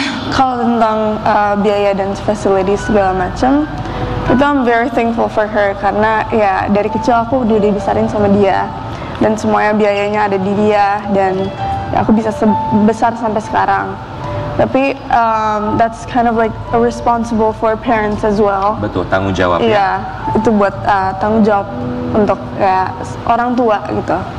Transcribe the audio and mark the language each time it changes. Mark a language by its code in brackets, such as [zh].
[id] Kalau tentang biaya dan facilities segala macam, itu [en] I'm very thankful for her, [id] karena ya dari kecil aku udah dibesarin sama dia dan semuanya biayanya ada di dia, dan ya, aku bisa besar sampai sekarang. Tapi [en] that's kind of like a responsible for parents as well. [id] Betul, tanggung jawab ya. Iya, itu buat tanggung jawab untuk ya orang tua gitu.